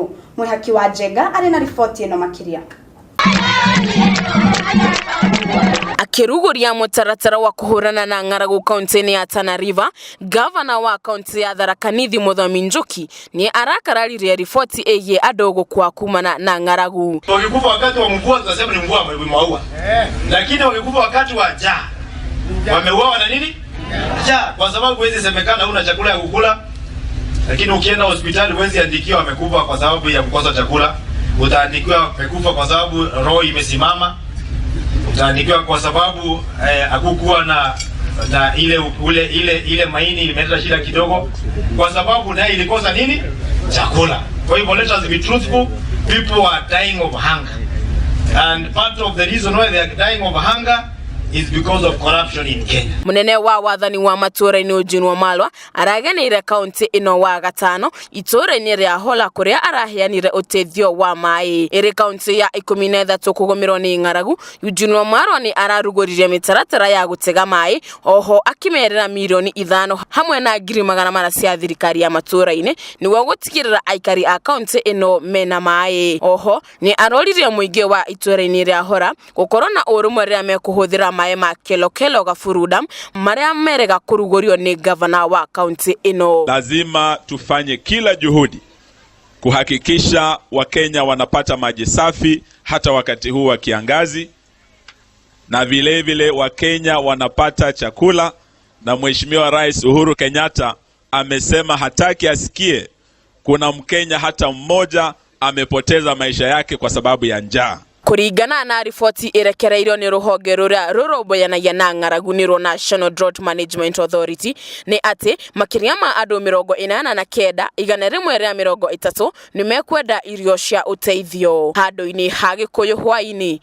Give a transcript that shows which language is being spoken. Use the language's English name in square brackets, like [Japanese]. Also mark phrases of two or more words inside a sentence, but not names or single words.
[Kikuyu] Mwĩhaki wa Njenga arĩ na riboti ĩno makĩria. Akiruguria mutaratara wa kuhurana na ng'aragu kaunti-ini ya Tana River, gavana wa kaunti ya Tharaka Nithi Muthomi Njoki ni arakararirie riboti egie andu gukua kumana na ng'aragu. [Swahili] Wakikufa wakati wa mvua tunasema ni mvua maua. Lakini wakikufa wakati wa njaa wameuawa na nini? Njaa, kwa sababu huwezi semekana huna chakula ya kukula. Lakini ukienda hospitali huwezi andikiwa amekufa kwa sababu ya kukosa chakula, utaandikiwa amekufa kwa sababu roho imesimama, utaandikiwa kwa sababu hakukuwa na ile maini imeleta shida kidogo, kwa sababu naye ilikosa nini? Chakula. Kwa hivyo [English] let us be truthful, people are dying of hunger, and part of the reason why they are dying of hunger is because of corruption in Kenya. [Kikuyu] Munene wa wathani wa matura-ini Eugene Wamalwa arageneire kaunti ino wa gatano itura-ini ria Hola kuria araheanire utethio wa mai. Iri kaunti ya 13 kugomirwo ni ng'aragu, Eugene Wamalwa ni ararugoririe mitaratara ya gutega mai, oho akimerera milioni 5 hamwe na ngiri 100 cia thirikari ya matura-ini niwe gutigirira aikari a kaunti ino mena mai. Oho ni aroririe muingi wa itura-ini ria Hola gukorwo na urumwe ria mekuhuthira mae ma kelo gafuruda maria merega kurugorio ni gavana wa kaunti ino. [Swahili] Lazima tufanye kila juhudi kuhakikisha Wakenya wanapata maji safi hata wakati huu wa kiangazi, na vile vile Wakenya wanapata chakula, na Mheshimiwa Rais Uhuru Kenyatta amesema hataki asikie kuna Mkenya hata mmoja amepoteza maisha yake kwa sababu ya njaa. [Kikuyu] Kuringana na riboti irekereirio ni ruhonge ruria rurumbuyanagĩa na ng'aragu nĩruo National Drought Management Authority ni ati makiria ma andu 89 igana rimwe ria 30 nimekwenda irio cia uteithio handu-ini ha Gikuyu Hwa-Ini.